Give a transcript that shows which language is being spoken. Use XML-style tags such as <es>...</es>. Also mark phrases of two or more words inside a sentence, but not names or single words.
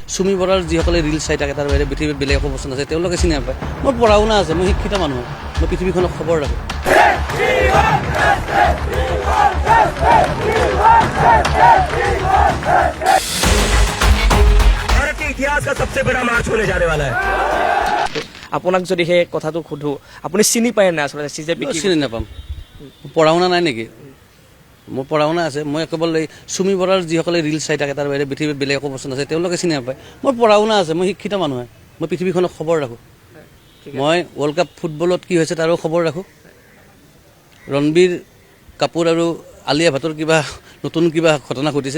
<as>চুমি বৰাৰ যিসকলে ৰিল চাই থাকে তাৰ বাহিৰে পৃথিৱীত বেলেগ একো বস্তু আছে তেওঁলোকে চিনি নাপায় মোৰ পঢ়া শুনা আছে মই শিক্ষিত মানুহ মই পৃথিৱীখনক খবৰ ৰাখোঁ</as> <hi>भारत के इतिहास का सबसे बड़ा मार्च होने जाने वाला है</hi> <as>আপোনাক যদি সেই কথাটো সুধো আপুনি চিনি পায় না আচলতে CJP কি চিনি নাপাম পঢ়া শুনা নাই নেকি মোৰ পঢ়া শুনা আছে মই কেৱল এই চুমি বৰাৰ যিসকলে ৰিল চাই থাকে তাৰ বাহিৰে পৃথিৱীত বেলেগ একো বস্তু আছে তেওঁলোকে চিনি নাপায় মোৰ পঢ়া শুনা আছে মই শিক্ষিত মানুহ মই পৃথিৱীখনক খবৰ ৰাখোঁ মই</as> <en>world cup</en> <as>ফুটবলত কি হৈছে তাৰো খবৰ ৰাখোঁ ৰণবীৰ কাপুৰ আৰু আলিয়া ভাটৰ কিবা নতুন কিবা ঘটনা ঘটিছে</as>